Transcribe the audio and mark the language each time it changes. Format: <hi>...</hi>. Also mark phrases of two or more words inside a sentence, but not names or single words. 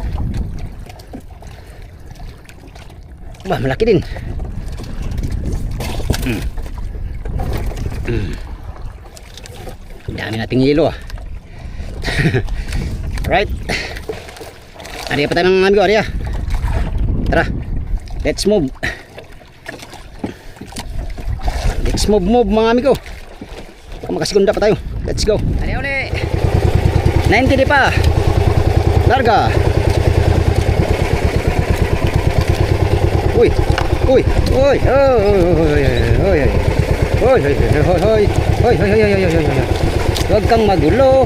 <tl>Wah, malaki din. Dami nating yelo ah.</tl> <en>Right.</en> <tl>Ariya pa tayo ng amigo, ariya. Tara.</tl> <en>Let's move. Let's move</en> <tl>mga amigo. Makasikunda pa tayo.</tl> <en>Let's go.</en> <tl>Ariya uli. 90 di pa. Larga. Uy. Uy. Uy. Uy. Hoy, hoy, hoy, hoy, hoy, hoy, hoy, hoy, hoy, hoy. Huwag kang magulo.</tl>